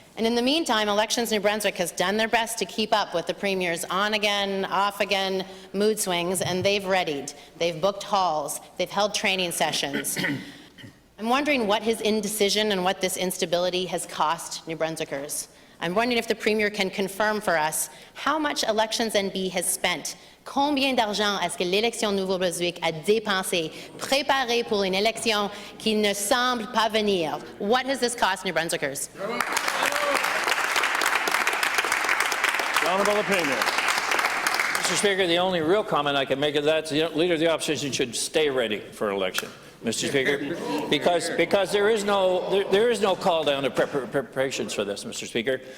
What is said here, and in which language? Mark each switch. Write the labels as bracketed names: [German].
[English] And in the meantime, Elections New Brunswick has done their best to keep up with the Premier's on-again, off-again mood swings, and they've readied. They've booked halls. They've held training sessions. I'm wondering what his indecision and what this instability has cost New Brunswickers. I'm wondering if the Premier can confirm for us how much Elections NB has spent. [French] Combien d'argent est-ce que l'élection Nouveau-Brunswick a dépensé, préparé pour une élection qui ne semble pas venir? [English] What has this cost New Brunswickers? The Honourable Premier. Mr. Speaker, the only real comment I can make is that the Leader of the Opposition should stay ready for election, Mr. Speaker, because there is no call down to preparations for this, Mr. Speaker.